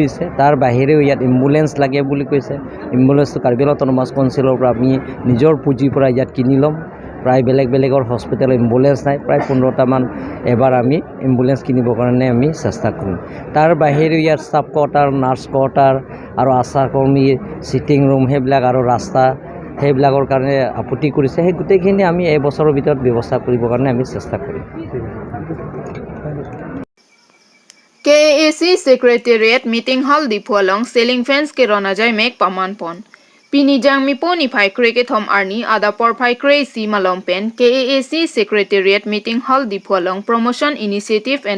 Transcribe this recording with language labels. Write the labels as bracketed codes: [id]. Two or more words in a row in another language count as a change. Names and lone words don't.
[as] দিছে তাৰ বাহিৰেও ইয়াত এম্বুলেঞ্চ লাগে বুলি কৈছে এম্বুলেঞ্চটো কাৰ্বি আংলং অট'নমাছ কাউন্সিলৰ পৰা আমি নিজৰ পুঁজিৰ পৰা ইয়াত কিনি ল'ম প্ৰায় বেলেগ বেলেগৰ হস্পিটেল এম্বুলেঞ্চ নাই প্ৰায় 15টামান এবাৰ আমি এম্বুলেঞ্চ কিনিবৰ কাৰণে আমি চেষ্টা কৰিম তাৰ বাহিৰেও ইয়াত [en] staff quarter nurse quarter [as] আৰু আশা কৰ্মীৰ [en] sitting room [as] সেইবিলাক আৰু ৰাস্তা সেইবিলাকৰ কাৰণে আপত্তি কৰিছে সেই গোটেইখিনি আমি এই বছৰৰ ভিতৰত ব্যৱস্থা কৰিবৰ কাৰণে আমি চেষ্টা কৰিম [mjw] KAC Secretariat Meeting Hall Dipualong [en] Selling Fans [mjw] ke Ronajai Mek Pamanpon Pinijang Miponi Phai Kreke Thom Arni Ada Por Phai Kre Si Malong Pen KAC Secretariat Meeting Hall Dipualong [en] Promotion Initiative and